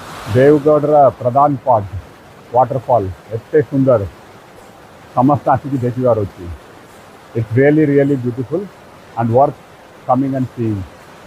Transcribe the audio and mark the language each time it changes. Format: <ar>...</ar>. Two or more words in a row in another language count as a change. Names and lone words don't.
<or>ଦେବଗଡ଼ ପ୍ରଧାନପାଟ waterfall ଏତେ ସୁନ୍ଦର ସମସ୍ତ ଆସିକ ଦେଖିବାର ଅଛି.</or> <en>It's really beautiful and worth coming and seeing.</en>